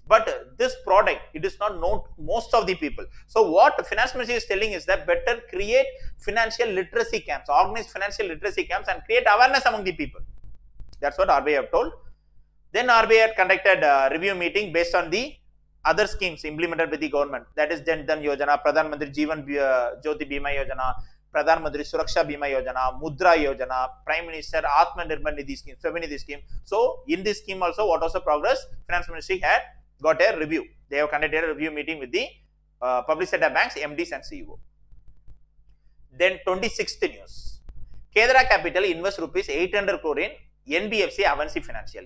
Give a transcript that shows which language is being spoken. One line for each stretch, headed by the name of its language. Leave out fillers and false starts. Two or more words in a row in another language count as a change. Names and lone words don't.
English: But this product, it is not known to most of the people. So what Finance Ministry is telling is that better create financial literacy camps, organize financial literacy camps and create awareness among the people. That's what RBI have told. Then RBI had conducted a review meeting based on the other schemes implemented by the government. That is Jan Dhan Yojana, Pradhan Mantri Jeevan Jyoti Bima Yojana, Pradhan Mantri Suraksha Bima Yojana, Mudra Yojana, Prime Minister Atma Nirbhar Nidhi scheme, Swaminidhi scheme. So in this scheme also, what was the progress? Finance Ministry had got a review. They have conducted a review meeting with the public sector banks, MDs and CEO. Then 26th news. Kedra Capital invests rupees 800 crore in NBFC Avanci Financial.